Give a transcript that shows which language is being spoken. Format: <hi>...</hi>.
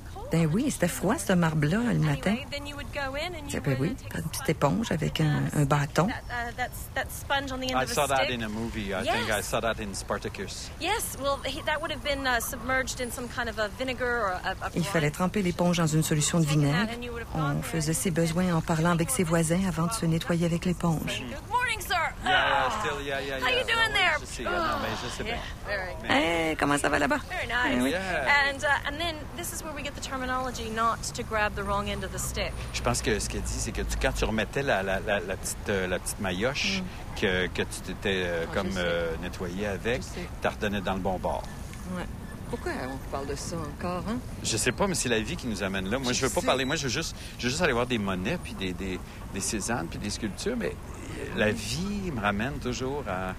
<fr>Ben oui, c'était froid ce marbre-là le matin. Ben oui, une petite éponge avec un bâton.</fr> <en>I saw that in a movie. I think I saw that in Spartacus. Yes, well, that would have been submerged in some kind of a vinegar or a.</en> <fr>Il fallait tremper l'éponge dans une solution de vinaigre. On faisait ses besoins en parlant avec ses voisins avant de se nettoyer avec l'éponge.</fr> <en>Good morning, sir. Yeah, still. How you doing there?</en> <fr>Hey, comment ça va là-bas?</fr> <en>Very nice. And then this is where we get the terminology not to grab the wrong end of the stick.</en> <fr>Je pense que ce qu'elle dit, c'est que quand tu remettais la petite maillotche que tu t'étais nettoyé avec, tu la redonnais dans le bon bord. Ouais. Pourquoi on parle de ça encore, hein? Je sais pas, mais c'est la vie qui nous amène là. Moi, je veux pas parler. Moi, je veux juste aller voir des monnaies, puis des Cézanne, puis des sculptures, mais la vie me ramène toujours à...</fr>